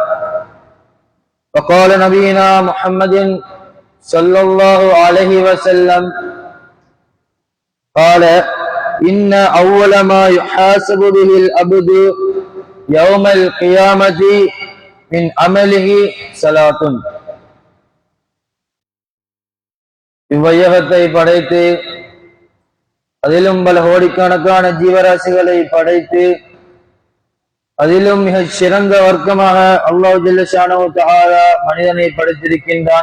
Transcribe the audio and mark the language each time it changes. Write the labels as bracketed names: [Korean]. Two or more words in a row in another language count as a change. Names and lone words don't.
[Arabic] وقال نبينا محمد صلى الله عليه وسلم قال: إن أول ما يحاسب به العبد يوم القيامة من عمله صلاة. [Tamil] இவ்வையகத்தை படைத்து அதிலும் பல கோடிக்கணக்கான ஜீவராசிகளை படைத்து அதிலும் மிக சிறந்த வர்க்கமாக [Arabic] الله جل شأنه تعالى [Tamil] மனிதனை படைத்திருக்கின்றான்.